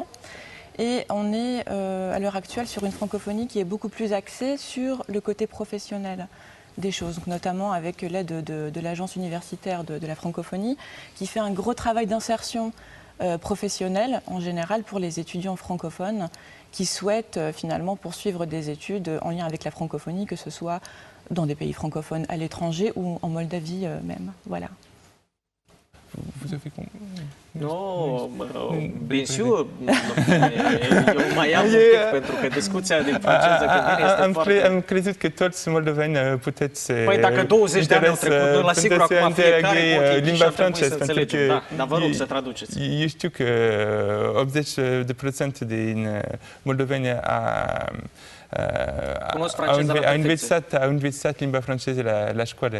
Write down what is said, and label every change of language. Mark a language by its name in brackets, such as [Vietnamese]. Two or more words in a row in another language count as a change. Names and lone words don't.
[French] Et on est à l'heure actuelle sur une francophonie qui est beaucoup plus axée sur le côté professionnel des choses, donc notamment avec l'aide de l'agence universitaire de la francophonie qui fait un gros travail d'insertion professionnelle en général pour les étudiants francophones qui souhaitent finalement poursuivre des études en lien avec la francophonie, que ce soit dans des pays francophones à l'étranger ou en Moldavie même. Voilà. Vous avez compris? Nu, bien sûr, [Romanian] eu mai am un pic, pentru că discuția din franceză că vine este foarte... Am crezut că toți moldoveni puteți... Păi dacă 20 de ani au trecut, la sigur acum fiecare pot limba franceză, să înțelegem. Da, dar vă rog să traduceți. Eu știu că 80% din moldoveni au învățat limba franceză la școală.